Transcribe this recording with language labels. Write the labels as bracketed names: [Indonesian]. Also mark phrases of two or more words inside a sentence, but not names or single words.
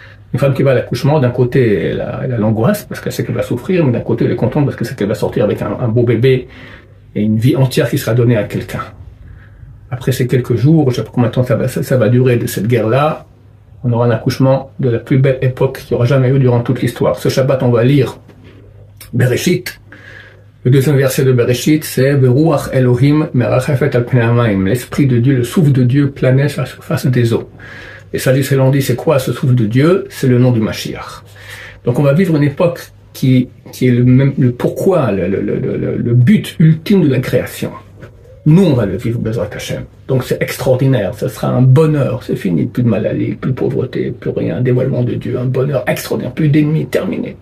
[French] Une femme qui va à l'accouchement, d'un côté, elle a l'angoisse parce qu'elle sait qu'elle va souffrir, mais d'un côté, elle est contente parce qu'elle sait qu'elle va sortir avec un beau bébé et une vie entière qui sera donnée à quelqu'un. Après ces quelques jours, je ne sais pas combien de temps ça va durer de cette guerre-là, on aura un accouchement de la plus belle époque qu'il n'y aura jamais eu durant toute l'histoire. Ce Shabbat, on va lire Bereshit. Le deuxième verset de Bereshit, c'est [Hebrew] ברוח אלוהים מרחפת על פני המים. [French] L'esprit de Dieu, le souffle de Dieu planait sur la surface des eaux. Et ça, l'on dit, c'est quoi ce souffle de Dieu? C'est le nom du Mashiach. Donc on va vivre une époque qui est le pourquoi, le but ultime de la création. Nous, on va le vivre, [Hebrew] בעזרת השם. [French] Donc c'est extraordinaire, ce sera un bonheur, c'est fini, plus de maladie, plus de pauvreté, plus rien, dévoilement de Dieu, un bonheur extraordinaire, plus d'ennemis, terminé.